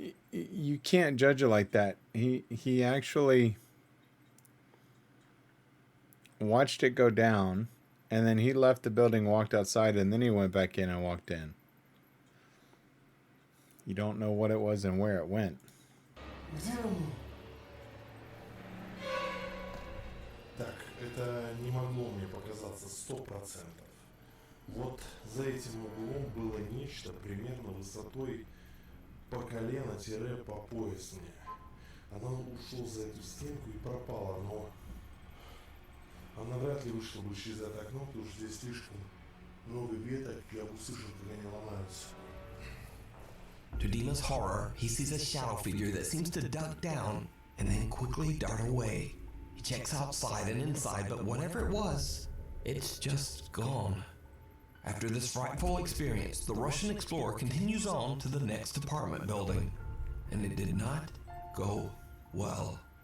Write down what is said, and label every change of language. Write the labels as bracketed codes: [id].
[en] You can't judge it like that. He actually watched it go down, and then he left the building, walked outside, and then he went back in and walked in. You don't know what it was and where it went. [ru] Где он? Так, это не могло мне показаться 100%. Вот за этим углом было нечто примерно высотой по колено-по пояс мне. Оно ушло за эту стенку и пропало, но она вряд ли вышла бы через это окно, потому что здесь слишком много веток, я услышал, как они ломаются. [en] To Dima's horror, he sees a shadow figure that seems to duck down and then quickly dart away. He checks outside and inside, but whatever it was, it's just gone. After this frightful experience, the Russian explorer continues on to the next apartment building, and it did not go well.